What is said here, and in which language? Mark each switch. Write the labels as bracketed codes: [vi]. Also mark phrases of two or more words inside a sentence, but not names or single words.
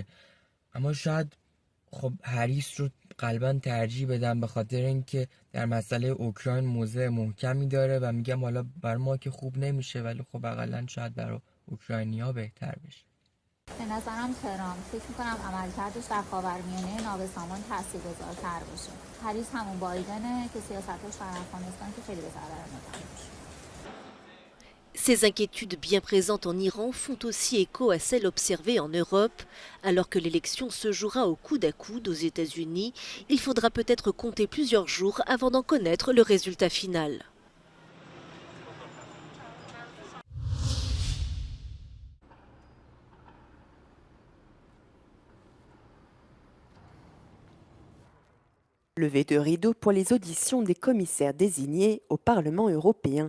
[fa] اما شاید خب هریس رو قلبا ترجیح بدم، به خاطر اینکه در مسئله اوکراین موضع محکمی داره و میگم حالا بر ما که خوب نمیشه، ولی خب اقلا شاید برای اوکراینیا بهتر بشه. به نظرم ترامپ فکر میکنم عملکردش در خاورمیانه نابسامان تاثیرگذارتر باشه. هریس همون بایدنه که سیاستش در افغانستان که خیلی به ضرر ما باشه. [fr] Ces inquiétudes bien présentes en Iran font aussi écho à celles observées en Europe. Alors que l'élection se jouera au coude à coude aux États-Unis, il faudra peut-être compter plusieurs jours avant d'en connaître le résultat final. Levée de rideau pour les auditions des commissaires désignés au Parlement européen.